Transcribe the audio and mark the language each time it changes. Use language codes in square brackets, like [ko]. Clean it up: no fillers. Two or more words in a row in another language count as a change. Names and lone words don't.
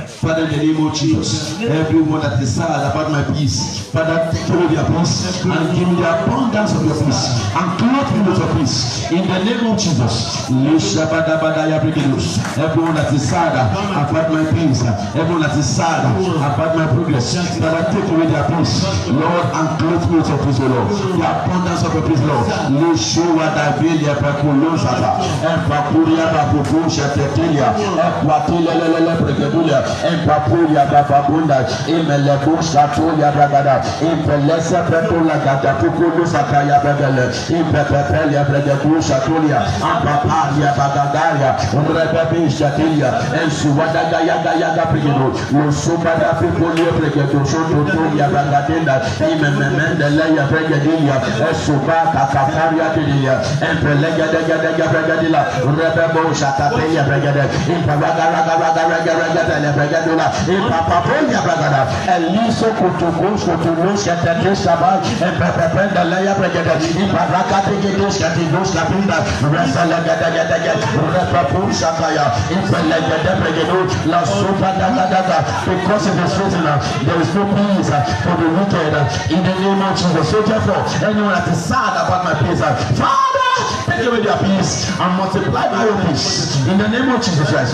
[en] Father, in the name of Jesus, everyone that is sad about my peace, Father, take away their peace and give me the abundance of your peace and clothe me with your peace. In the name of Jesus, everyone that is sad about my peace, everyone that is sad about my progress, Father, take away their peace, Lord, and clothe me with your peace, Lord. The abundance of your peace, Lord. Papuria babusha tetelia equatile lele pregedulia empapuria bababunda imelebusha tolia bragada impelesa pretola gata tukulu sakaya begele impepepelia pregedusha tolia ampaparia bagadaria rebebisha telia ensuwada gaya pregedu losubada pipolia pregedusha tolia bragadenda imememende leya pregedulia esubaka kafaria telia empelegedegedege pregedulia Rebebo Shatapelia Brigade, in Pavagaraga Brigadula, in Papapolia Bragada, and Liso Kutukus, Kutunos, Shatabal, and Pependa Laya Brigade, in Pavaka Tigitus, Katigus, Lapinda, Rasalagadaga, Repapu Shakaya, in Pelegade Brigadu, La Sopa Daga, because it is written, there is no peace for the wicked in the name of Jesus. So therefore, anyone that is sad about my peace, Father, take away their peace and multiply my own peace in the name of Jesus Christ.